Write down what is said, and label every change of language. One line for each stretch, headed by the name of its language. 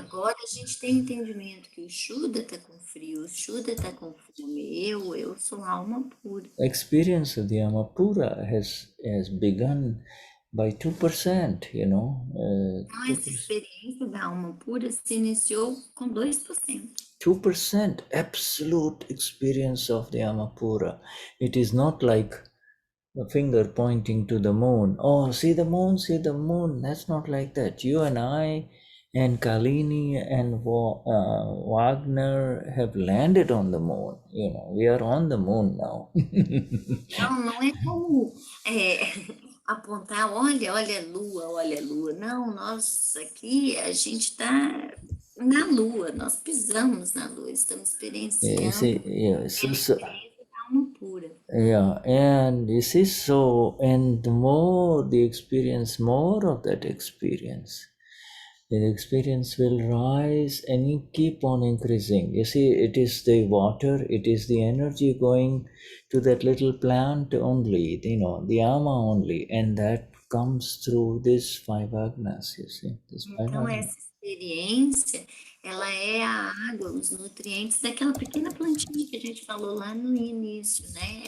Portuguese: Agora a gente tem entendimento que o Shuddha está com frio, o Shuddha está com fome. Eu sou alma pura.
English: Experience of the ama pura has begun by 2%,
Portuguese: Então, essa experiência da alma pura se iniciou com 2%.
English: 2% absolute experience of the Amapura. It is not like a finger pointing to the moon. Oh, see the moon, see the moon. That's not like that. You and I and Kalini and Wagner have landed on the moon. We are on the moon now.
Portuguese: Não é como apontar, olha a lua. Não, nós aqui, a gente está na lua, nós pisamos na lua, estamos experienciando a experiência da alma pura.
English: Yeah, and you see, and the more the experience, more of that experience, the experience will rise and keep on increasing. You see, it is the water, it is the energy going to that little plant only, the ama only, and that comes through this 5 Agnas, you see.
Portuguese: Então, essa experiência, ela é a água, os nutrientes daquela pequena plantinha que a gente falou lá no início, né?